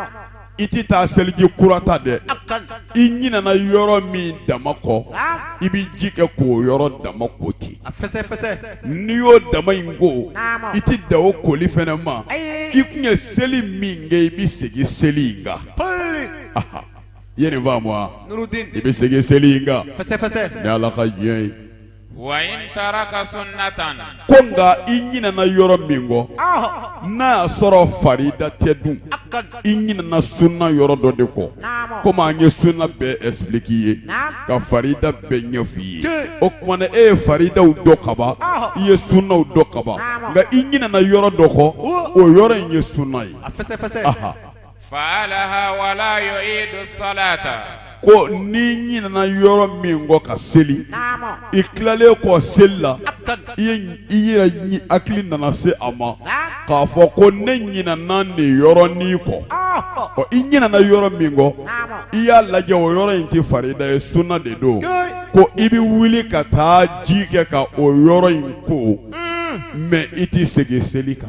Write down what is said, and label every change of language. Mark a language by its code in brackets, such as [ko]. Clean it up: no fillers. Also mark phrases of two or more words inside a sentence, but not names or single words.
[bm] i ti taa seliji kura ta dɛ i ɲinana yɔrɔ min dama kɔ i bi ji kɛ k'o yɔrɔ dama ko ten Fɛsɛ. n'i y'o dama in ko Naamu. i ti da o koli fɛnɛ ma Ayi. i kun ye seli min kɛ i bi segin seli in kan i ye nin faamu wa Nurudin. i bi segin seli in kan Fɛsɛ. ni Ala ka diɲɛ ye [ar] وإن ترك سنة [bm] ko nka i ɲinana yɔrɔ min kɔ n'a y'a sɔrɔ farida tɛ dun i ɲinana sunna yɔrɔ dɔ de kɔ Naamu. komi an ye sunna bɛɛ explique i ye ka farida bɛɛ ɲɛfɔ i ye o tuma na e ye faridaw dɔ kaban i ye sunnaw dɔ kaban nka i ɲinana yɔrɔ dɔ kɔ o yɔrɔ in ye sunna ye Fɛsɛ. [ar] فعلها ولا يعيد الصلاة [bm] ko n'i ɲinana yɔrɔ min kɔ ka seli Naamu. i tilalen kɔ seli la i yɛrɛ hakili nana se a ma k'a fɔ ko ne ɲinana nin yɔrɔnin kɔ ɔ i ɲinana yɔrɔ min kɔ i y'a lajɛ o yɔrɔ in tɛ farida ye sunna de don ko i bi wuli ka taa ji kɛ ka o yɔrɔ in ko mais i ti segin seli kan